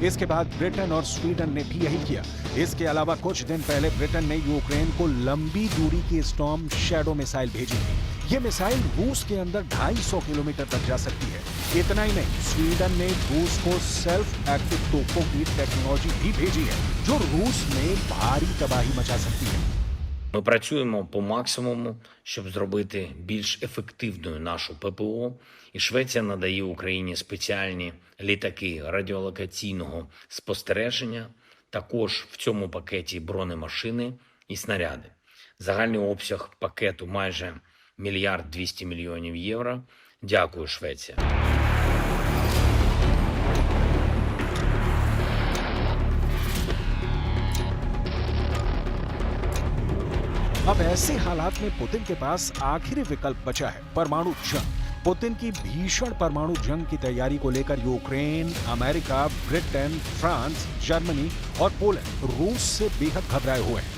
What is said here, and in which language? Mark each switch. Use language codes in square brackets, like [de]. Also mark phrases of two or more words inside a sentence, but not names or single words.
[hi] इसके बाद ब्रिटेन और स्वीडन ने भी यही किया। इसके अलावा कुछ दिन पहले ब्रिटेन ने यूक्रेन को लंबी दूरी की स्टॉर्म शैडो मिसाइल भेजी थी। ये मिसाइल रूस के अंदर 250 किलोमीटर तक जा सकती है। इतना ही नहीं, स्वीडन ने रूस को [en] self active [hi] तोपों की टेक्नोलॉजी भी भेजी है जो रूस में भारी तबाही मचा सकती है। [uk] Ми працюємо по максимуму, щоб зробити більш ефективною нашу ППО, і Швеція надає Україні спеціальні літаки радіолокаційного спостереження, також в цьому пакеті бронемашини і снаряди. Загальний обсяг пакету майже 1 200 000 000 євро. Дякую, Швеція. [hi] अब ऐसे हालात में पुतिन के पास आखिरी विकल्प बचा है परमाणु जंग। पुतिन की भीषण परमाणु जंग की तैयारी को लेकर यूक्रेन, अमेरिका, ब्रिटेन, फ्रांस, जर्मनी और पोलैंड रूस से बेहद घबराए हुए हैं।